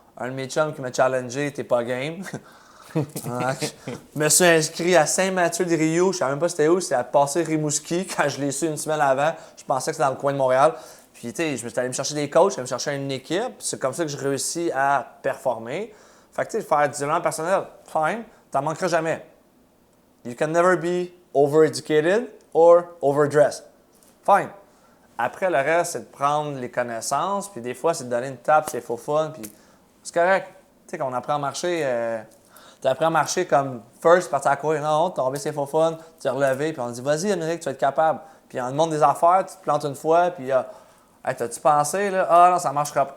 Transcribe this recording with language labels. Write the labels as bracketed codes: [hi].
[fr] Un de mes chums qui m'a challengé, t'es pas game. Je me suis inscrit à Saint-Mathieu-de-Riou. Je ne savais même pas c'était où. C'était à passer Rimouski. Quand je l'ai su une semaine avant, je pensais que c'était dans le coin de Montréal. Puis, tu sais, je suis allé me chercher des coachs, je me chercher une équipe. C'est comme ça que je réussis à performer. Fait que, tu sais, faire du développement personnel, fine, t'en manqueras jamais. [en] You can never be overeducated or overdressed. Fine. [fr] Après, le reste, c'est de prendre les connaissances, puis des fois, c'est de donner une tape, c'est faux fun, puis c'est correct. Tu sais, quand on apprend à marcher, tu apprends à marcher comme first, partir à courir, non, tomber, c'est faux fun, tu t'es relevé, puis on dit, vas-y, Amérique, tu vas être capable. Puis on demande des affaires, tu te plantes une fois, puis hey, t'as-tu pensé, là? Ah non, ça marchera pas.